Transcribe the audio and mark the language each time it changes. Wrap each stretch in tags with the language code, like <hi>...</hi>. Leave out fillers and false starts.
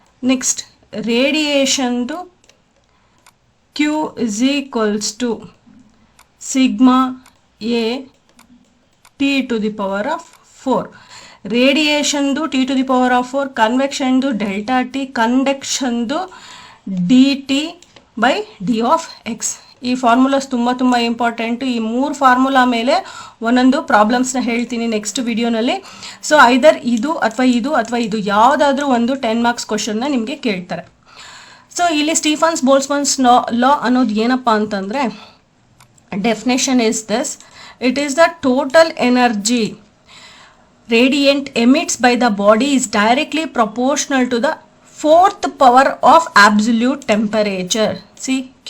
<en>Next ರೇಡಿಯೇಷನ್ದು Q is equals to sigma A T to the power of 4. ರೇಡಿಯೇಷನ್ದು T to the power of 4, ಕನ್ವೆಕ್ಷನ್ದು delta T, ಕಂಡಕ್ಷನ್ದು dt by d of x.</en> <kn>ಈ formulas ತುಂಬ important. ಈ 3 formula ಮೇಲೆ ಒಂದೊಂದು ಪ್ರಾಬ್ಲಮ್ಸ್ನ ಹೇಳ್ತೀನಿ next ವಿಡಿಯೋನಲ್ಲಿ. So either ಇದು ಅಥವಾ ಇದು ಯಾವುದಾದ್ರೂ ಒಂದು 10 ಮಾರ್ಕ್ಸ್ ಕ್ವಶನ್ನ ನಿಮಗೆ ಕೇಳ್ತಾರೆ. ಸೊ ಇಲ್ಲಿ ಸ್ಟೀಫನ್ಸ್ ಬೋಲ್ಟ್ಜ್ಮನ್ಸ್ ಲಾ ಅನ್ನೋದು ಏನಪ್ಪ ಅಂತಂದರೆ,</kn> <en>Definition is this: it is the total energy radiant emits by the body is directly proportional to the 4th power of absolute temperature. See, Q</en>